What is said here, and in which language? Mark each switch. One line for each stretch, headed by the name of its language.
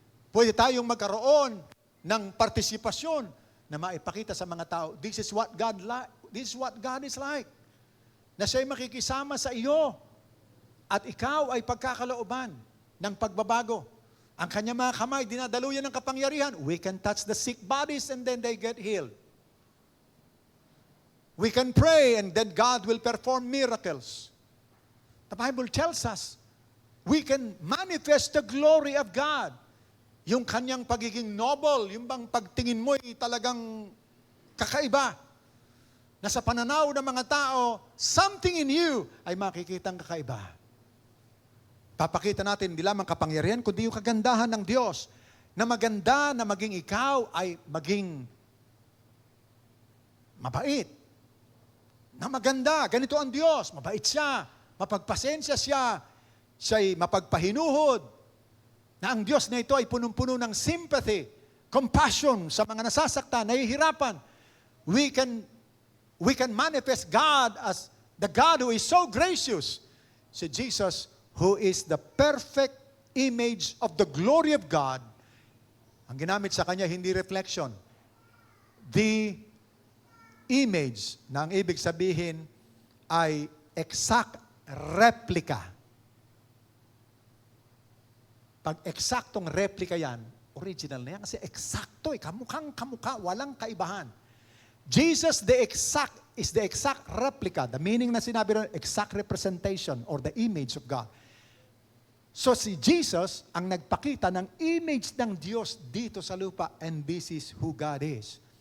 Filipino: Pwede tayong magkaroon ng partisipasyon na maipakita sa mga tao,
English: this is what God is like.
Filipino: Na siya'y makikisama sa iyo at ikaw ay pagkakalooban ng pagbabago. Ang kanyang mga kamay, dinadaluyan ng kapangyarihan.
English: We can touch the sick bodies and then they get healed. We can pray and then God will perform miracles. The Bible tells us, we can manifest the glory of God.
Filipino: Yung kanyang pagiging noble, yung bang pagtingin mo ay talagang kakaiba. Na sa pananaw ng mga tao,
English: something in you
Filipino: ay makikitang kakaiba. Papakita natin, hindi lamang kapangyarihan, kundi yung kagandahan ng Diyos. Na maganda na maging ikaw ay maging mabait. Na maganda, ganito ang Diyos, mabait siya, mapagpasensya siya, siya'y mapagpahinuhod. Na ang Diyos na ito ay punong-puno ng sympathy, compassion sa mga nasasaktan, nahihirapan.
English: We can manifest God as the God who is so gracious. Si Jesus, who is the perfect image of the glory of God.
Filipino: Ang ginamit sa kanya, hindi reflection.
English: The image,
Filipino: na ang ibig sabihin ay exact replica. Pag eksaktong replica yan, original na yan. Kasi eksakto kamukhang kamukha, walang kaibahan.
English: Jesus is the exact replica. The meaning
Filipino: na sinabi ron,
English: exact representation or the image of God.
Filipino: So si Jesus ang nagpakita ng image ng Diyos dito sa lupa,
English: and this is who God is.